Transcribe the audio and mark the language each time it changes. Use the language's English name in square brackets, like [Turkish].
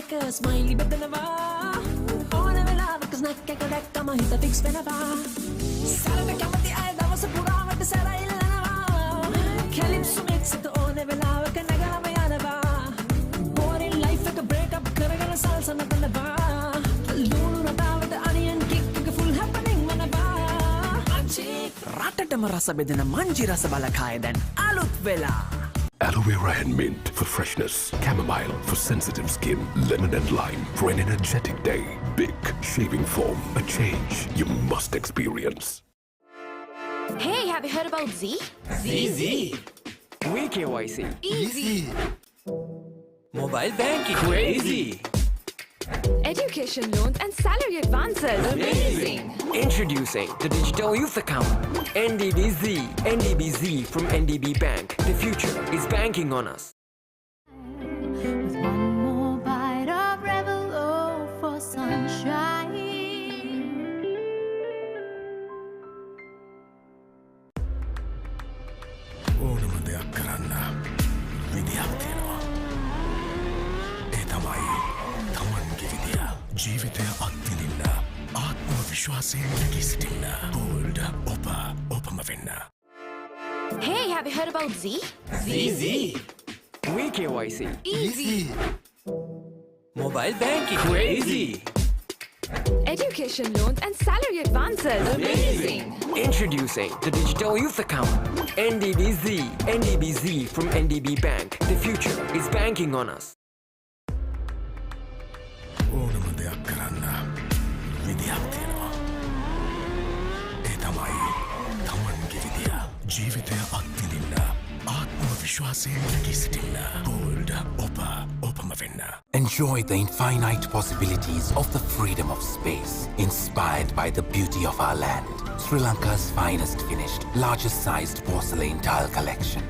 [Sinhala] Smiley bedeනවා ඕන වෙලාවක snack එක දැක්කම හිත ෆික්ස් වෙනවා සරල කැමති අය දවස පුරාවට සැරයිල්ලනවා කැලිප්සෝ මික්ස් එක ඕන වෙලාවක නැගලම යනවා බෝරින් ලයිෆ් එක බ්‍රේක් අප් කරගෙන සල්සා නටනවා ලුණු රටාවට අනියන් කික් එක ෆුල් හැපනින් වෙනවා රටටම රස බෙදෙන මංජි රස බලකාය දැන් අලුත් වෙලා [English] Aloe vera and mint for freshness. Chamomile for sensitive skin. Lemon and lime for an energetic day. Big shaving foam. A change you must experience. Hey, have you heard about Z? ZZ. WeKYC. Easy. Mobile banking. Crazy. Education loans and salary advances. Amazing. Introducing the Digital Youth Account. NDBZ. NDBZ from NDB Bank. The future is banking on us. With one more bite of Revelo for sunshine. [Sinhala] ඕනම දෙයක් කරන්න විදියක් තියෙනවා. ඒ තමයි තමන්ගේ විදිය. ජීවිතය අත්විඳින්න ආත්ම විශ්වාසයෙන් නැගී සිටින්න. බෝල්ඩ් ඔපම වෙන්න. [English] Hey, have you heard about Z? ZZ. WeKYC. Easy. Mobile banking. Crazy. Education loans and salary advances. Amazing. Introducing the Digital Youth Account. NDBZ. NDBZ from NDB Bank. The future is banking on us. [Sinhala] ඕනම දෙයක් කරන්න විදියක් තියෙනවා. ඒ තමයි තමන්ගේ විදිය. ජීවිතය අත්විඳින්න ආත්ම විශ්වාසයෙන් නැගී සිටින්න. බෝල්ඩ් ඔපම වෙන්න. [English] Enjoy the infinite possibilities of the freedom of space, inspired by the beauty of our land. Sri Lanka's finest finished, largest sized porcelain tile collection.